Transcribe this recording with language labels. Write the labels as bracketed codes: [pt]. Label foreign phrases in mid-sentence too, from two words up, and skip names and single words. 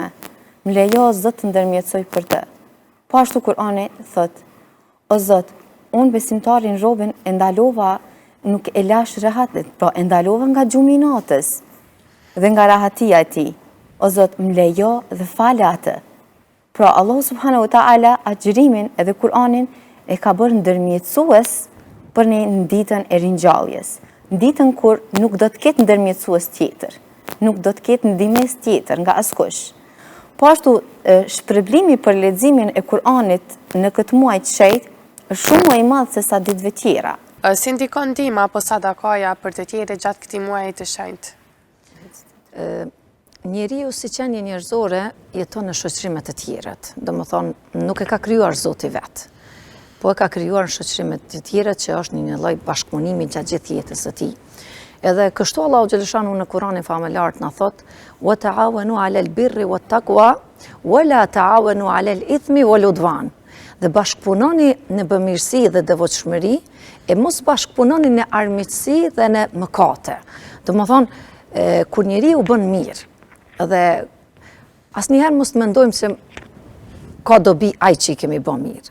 [sq] Më lejo o Zot të ndërmjetësoj për të. Po ashtu Kur'ani thot: o Zot, unë besimtarin robën e ndalova, nuk e lash rahatet, po e ndalova nga gjumi i natës dhe nga rahatia e tij. O Zot, më lejo dhe fal atë. Pra Allah [ar] سبحانه وتعالى [sq] agjërimin edhe Kur'anin e ka bërë ndërmjetësues për në ditën e ringjalljes. Në ditën kur nuk do të ketë ndërmjetësues tjetër, nuk do të ketë ndihmës tjetër nga askush. Po ashtu shpërblimi për leximin e Kur'anit në këtë muaj të shenjtë është shumë më i madh se sa ditëve tjera. Si ndikon ndihma apo sadakaja për të tjerë gjatë këtij muaji të shenjtë? Njeriu si qenie njerëzore jeton në shoqërime të tjerët. Domethënë nuk e ka krijuar Zoti vet, po e ka krijuar në shoqërime të tjera që është një lloj bashkëpunimi gjatë gjithë jetës së tij. Edhe kështu Allahu xhaleshanu në Kur'anin famëlar na thot: [ar] "وتعاونوا على البر والتقوى ولا تعاونوا على الإثم والعدوان." [sq] Dhe bashkëpunoni në bëmirësi dhe devotshmëri, e mos bashkëpunoni në armiqësi dhe në mëkate. Domethënë, kur njeriu bën mirë, Dhe asnjëherë mos mendojmë se ka dobi ai që i kemi bë mirë.